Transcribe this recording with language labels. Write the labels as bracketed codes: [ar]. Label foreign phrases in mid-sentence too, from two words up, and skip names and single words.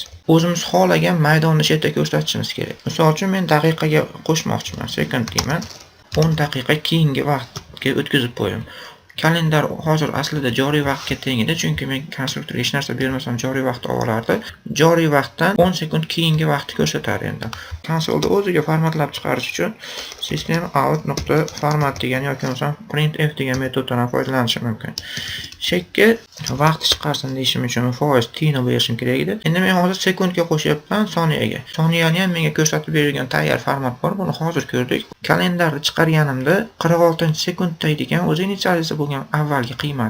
[uz] O'zimiz xohlagan maydonni chetda ko'rsatishimiz kerak. Misol uchun men daqiqaga qo'shmoqchiman. Sekund deyman. 10 daqiqa keyingi vaqtga o'tkazib qo'yaman. Kalendar hozir aslida joriy vaqtga teng edi, chunki men konstruktorga hech narsa bermasam joriy vaqtni olardi. Joriy vaqtdan 10 sekund keyingi vaqtni ko'rsatar endi. Konsolda o'ziga formatlab chiqarish uchun system.out.format degan yoki bo'lmasa printf degan metoddan foydalanish mumkin. Chekka vaqt chiqarsin deyishim uchun foiz tini berishim kerak edi. Endi men hozir sekundga qo'shyapman soniyaga. Soniyani ham menga ko'rsatib berilgan tayyor format bor. Buni hozir ko'rdik. Kalendarni chiqarganimda 46-sekundda ekan o'zi initsiyalizatsiya bo'lgan avvalgi qiymat.